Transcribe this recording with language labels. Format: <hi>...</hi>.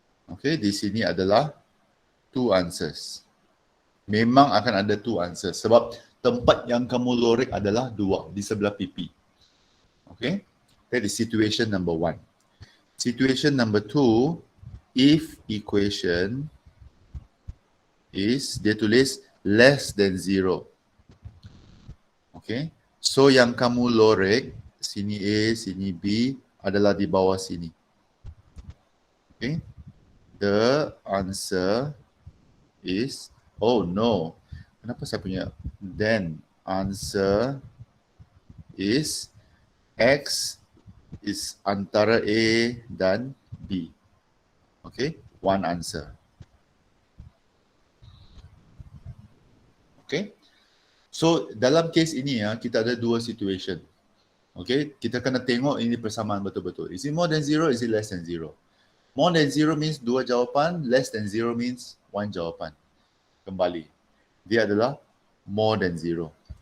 <ms>Okay, di sini adalah</ms> <en>two answers.</en> <ms>Memang akan ada two answers sebab tempat yang kamu lorek adalah dua di sebelah pipi.</ms> <en>Okay, that is situation number 1. Situation number 2, if equation is,</en> <ms>dia tulis</ms> <en>less than 0.</en> <ms>Okay, so yang kamu lorek, sini A, sini B adalah di bawah sini.</ms> <en>Okay, the answer is, oh no,</en> <ms>kenapa saya punya,</ms> <en>then answer is x is antara A dan B. Okay, one answer.</en> <ms>Okay, so dalam case ini kita ada dua situation.</ms> <en>Okay,</en> <ms>kita kena tengok ini persamaan betul-betul.</ms> <en>Is it more than 0? Is it less than 0? More than 0 means</en> <ms>dua jawapan,</ms> <en>less than 0 means one jawapan.</en> <ms>Kembali, dia adalah</ms> <en>more than 0.</en>